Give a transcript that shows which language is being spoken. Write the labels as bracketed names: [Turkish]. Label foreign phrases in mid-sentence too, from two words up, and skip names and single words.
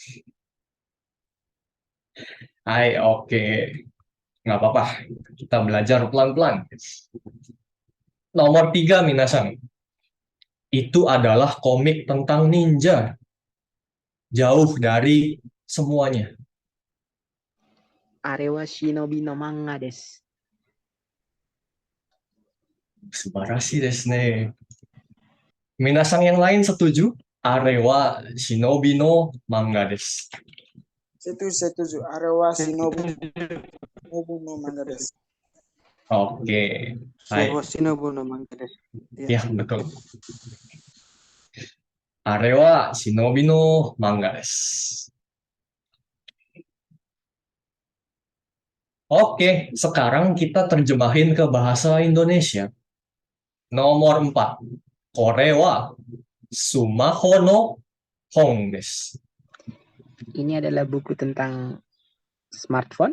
[Indonesian] Hai, oke. Nggak apa-apa, kita belajar pelan-pelan. Nomor 3, minasang. Itu adalah komik tentang ninja. Jauh dari semuanya. [Japanese] あれは忍びの漫画です. 素晴らしいですね. [Indonesian] Minasang yang lain setuju? [Japanese] あれは忍びの漫画です. [Indonesian] Setuju. [Japanese] あれは忍ぶの漫画です. [Indonesian] Oke. Hai. [Japanese] 忍ぶの漫画です. [Indonesian] Ya, betul. [Japanese] あれは忍びの漫画です. [Indonesian] Oke, sekarang kita terjemahin ke bahasa Indonesia. Nomor 4. [Japanese] これはスマホの本です. [Indonesian] Ini adalah buku tentang smartphone.